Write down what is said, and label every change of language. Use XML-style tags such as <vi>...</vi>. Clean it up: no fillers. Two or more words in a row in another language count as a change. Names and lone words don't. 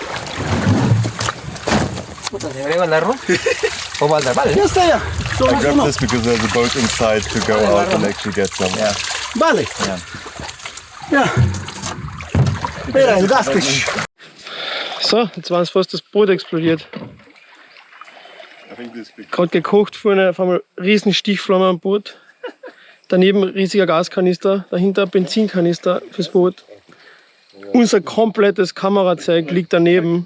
<es>¿Debería mandarlo? ¿O mandar? Vale. Ya está ya.</es> <en>I grabbed this because there's a boat inside to go out and actually get some. Yeah.</en> <es>Vale. Ja. Mira, el gas que...</es> <de>So, jetzt war es fast das Boot explodiert. Gerade gekocht, vorne auf einmal riesen Stichflamme am Boot. Daneben riesiger Gaskanister, dahinter Benzinkanister fürs Boot. Unser komplettes Kamerazeug liegt daneben.</de>